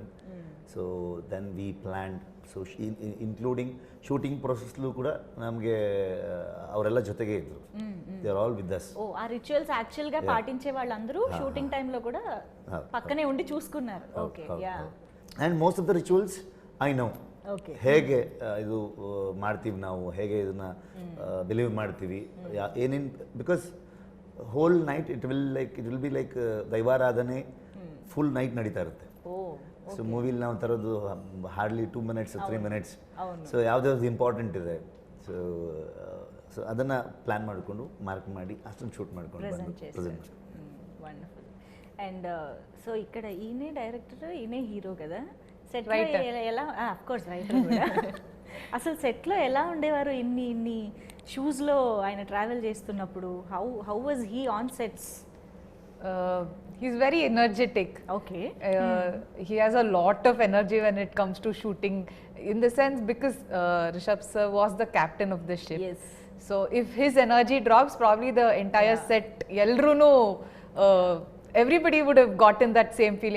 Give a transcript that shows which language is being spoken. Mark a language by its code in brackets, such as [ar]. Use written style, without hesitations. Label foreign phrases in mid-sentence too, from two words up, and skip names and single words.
[en] So then we planned. So including shooting process [te] లు కూడా [kn] ನಮ್ಗೆ ಅವರೆಲ್ಲ ಜೊತೆಗೆ ಇದ್ರು. [en] They are all with us. [te] Oh, ఆ [en] rituals actual [te] గా పాటించే వాళ్ళందరూ [en] shooting time [te] లో కూడా పక్కనే ఉండి చూసుకున్నారు. ఓకే. యా. [en] And most of the rituals I know. Okay. [kn] ಹೇಗೆ ಇದು ಮಾಡ್ತೀವಿ ನಾವು, ಹೇಗೆ ಇದನ್ನ ಬಿಲೀವ್ ಮಾಡ್ತೀವಿ ಏನೇನು, [en] because whole night it will be like [kn] ದೈವಾರಾಧನೆ [en] full night [kn] ನಡೀತಾ ಇರುತ್ತೆ. ಸೊ ಮೂವಿಲಿ ನಾವು ತರೋದು [en] hardly 2 minutes 3 minutes. [kn] ಸೊ ಯಾವ್ದಾವ್ದು ಇಂಪಾರ್ಟೆಂಟ್ ಇದೆ, ಸೊ ಅದನ್ನು ಪ್ಲ್ಯಾನ್ ಮಾಡಿಕೊಂಡು ಮಾರ್ಕ್ ಮಾಡಿ ಅಷ್ಟೊಂದು ಶೂಟ್ ಮಾಡ್ಕೊಂಡು ಪ್ರೆಸೆಂಟ್. [te] వండర్ఫుల్. [en] and so [te] ఇక్కడ ఈయనే డైరెక్టర్, ఈయనే హీరో కదా. సెట్లో ఎలా, [en] of course writer [te] కూడా. అసలు సెట్లో ఎలా ఉండేవారు ఇన్ని షూస్లో ఆయన ట్రావెల్ చేస్తున్నప్పుడు? [en] How was he on sets? He's very energetic. Okay. He has a lot of energy when it comes to shooting, in the sense because Rishab sir was the captain of the ship. Yes. So if his energy drops, probably the entire set, Elruno, everybody would have gotten that same feeling.